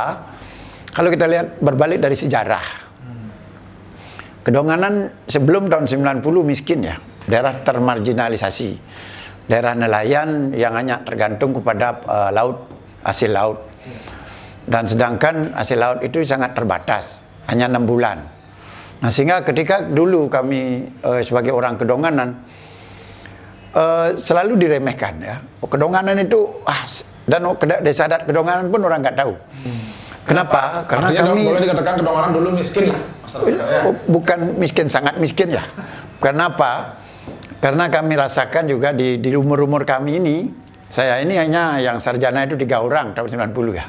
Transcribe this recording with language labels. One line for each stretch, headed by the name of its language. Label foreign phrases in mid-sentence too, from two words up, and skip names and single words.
Indonesian: Kalau kita lihat berbalik dari sejarah, Kedonganan sebelum tahun 90 miskin ya, daerah termarginalisasi, daerah nelayan yang hanya tergantung kepada laut, hasil laut. Dan sedangkan hasil laut itu sangat terbatas, hanya 6 bulan. Nah, sehingga ketika dulu kami sebagai orang Kedonganan selalu diremehkan ya. Kedonganan itu dan desa adat Kedonganan pun orang nggak tahu. Kenapa? Karena artinya kami boleh dikatakan Kedonganan dulu miskin lah. Bukan miskin, sangat miskin ya. Kenapa? Karena kami rasakan juga di umur-umur kami ini, saya ini hanya yang sarjana itu 3 orang tahun 90 ya.